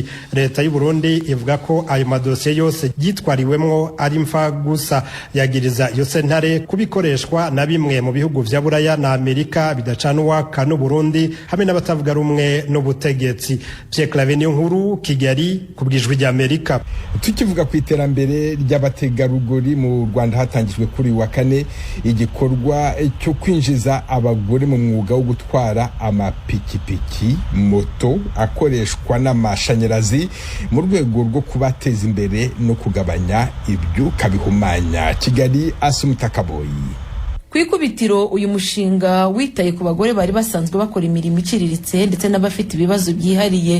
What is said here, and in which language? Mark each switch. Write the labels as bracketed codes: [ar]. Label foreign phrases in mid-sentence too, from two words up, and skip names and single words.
[rn] Leta y'u Burundi ivuga ko ayo madosiye yose yitwariwemwo ari mfa gusa, yagiriza iyo sentare kubikoreshwa na bimwe mu bihugu vya Buraya na Amerika bidacana uwaka n'u Burundi hamwe n'abatavuga rumwe n'ubutegetsi. Pierre Claver Niyonkuru, Kigali, kubwijwi rya Amerika. [rw] Tukivuga ku iterambere ry'abategarugori mu Rwanda, hatangijwe kuri wa kane igikorwa cyo kwinjiza abagore mu mwuga wo gutwara amapikipiki moto akoreshwa n'amashanyarazi mu rwego rwo kubateza imbere no kugabanya ibyuka bihumanya. Kigali, Asumta Kaboyi. Kwikubitiro uyu mushinga witaye ku bagore bari basanzwe bakora imirimo iciriritse ndetse n'abafite ibibazo byihariye.